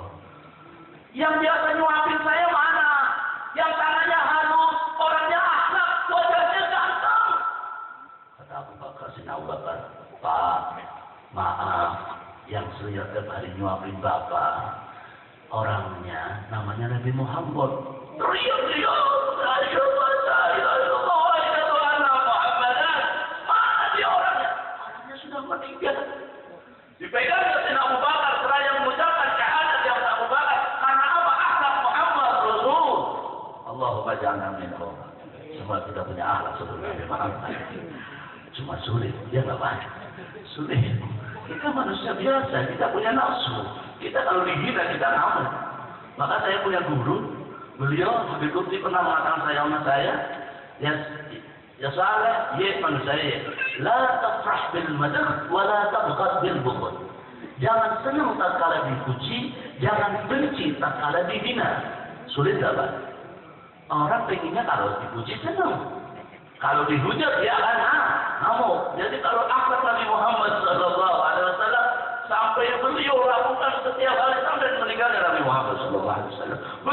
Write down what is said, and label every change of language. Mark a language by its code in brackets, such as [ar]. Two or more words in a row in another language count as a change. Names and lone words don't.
[id] Yang biasa nyuapin saya mana? Yang tangannya halus, orangnya akhlak, wajahnya ganteng. Kata Abu Bakar, Sayyidina Abu Bakar, Pak, maaf, yang setiap hari nyuapin Bapak, orangnya namanya Nabi Muhammad. [ar] Teriak, أشهد أن لا إله إلا الله و أشهد أن محمدا. [id] Mana dia orangnya? Orangnya sudah meninggal. Dipegang Sayyidina Abu Bakar, seraya mengucapkan syahadat yang Abu Bakar. Karena apa? Akhlak Muhammad Rasul. [ar] اللهم اجعلنا منهم. [id] Semua kita punya akhlak seperti Nabi Muhammad. Cuma sulit, dia nggak banyak. Sulit. Kita manusia biasa, kita punya nafsu. Kita kalau dihina, kita ngamuk. Maka saya punya guru, beliau Habib Lutfi pernah mengatakan sama saya, ya Saleh, ye manusia ye, [ar] لا تفرح بالمدح ولا تبغض بالبغض. [id] Jangan senang tatkala dipuji, jangan benci tatkala dihina. Sulit nggak, Pak? Orang pengennya kalau dipuji senang. Kalau dihujat dia akan ngamuk. Jadi kalau akhlak Nabi Muhammad SAW sampai beliau lakukan setiap hari sampai meninggalnya Nabi Muhammad SAW.